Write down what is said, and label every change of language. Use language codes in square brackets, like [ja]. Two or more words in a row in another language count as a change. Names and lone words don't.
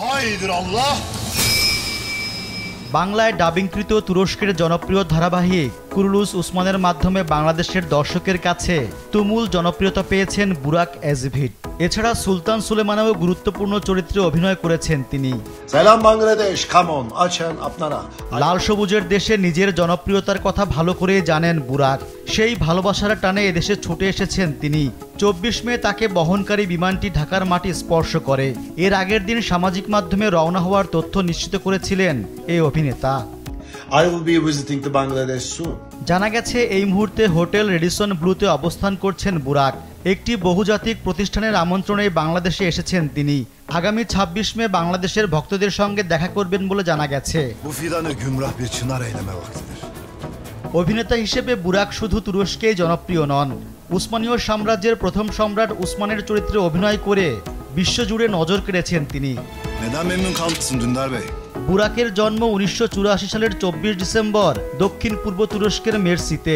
[tr] iyidir Allah. [bn] বাংলায় ডাবিংকৃত তুরস্কের জনপ্রিয় ধারাবাহিক কুরুলুস উসমানের মাধ্যমে বাংলাদেশের দর্শকের কাছে তুমুল জনপ্রিয়তা পেয়েছেন বুরাক এজভিট। এছাড়া সুলতান সুলেমানেও গুরুত্বপূর্ণ চরিত্রে অভিনয় করেছেন তিনি। [en] Selam Bangladesh, come on, [bn] açın আপনারা। লাল সবুজের দেশে নিজের জনপ্রিয়তার কথা ভালো করে জানেন বুরাক। সেই ভালোবাসার টানে এদেশে ছুটে এসেছেন তিনি। 24 মে তাকে বহনকারী বিমানটি ঢাকার মাটি স্পর্শ করে। এর আগের দিন সামাজিক মাধ্যমে রওনা হওয়ার তথ্য নিশ্চিত করেছিলেন এই অভিনেতা। [en] I will be visiting to Bangladesh soon. [bn] জানা গেছে এই মুহূর্তে হোটেল রেডিসন ব্লুতে অবস্থান করছেন বুরাক। একটি বহুজাতিক প্রতিষ্ঠানের আমন্ত্রণে বাংলাদেশে এসেছেন তিনি। আগামী 26 মে বাংলাদেশের ভক্তদের সঙ্গে দেখা করবেন বলে জানা গেছে। [tr] Bu fidanı gümrah bir çınar eyleme vaktidir. [bn] অভিনেতা হিসেবে বুরাক শুধু তুরস্কেই জনপ্রিয় নন, উসমানীয় সাম্রাজ্যের প্রথম সম্রাট উসমানের চরিত্রে অভিনয় করে বিশ্বজুড়ে নজর কেড়েছেন তিনি। [tr] Neden memnun kalmışsın Dündar Bey? [bn] বুরাকের জন্ম 1984 সালের 24 ডিসেম্বর দক্ষিণ পূর্ব তুরস্কের মেরসিতে।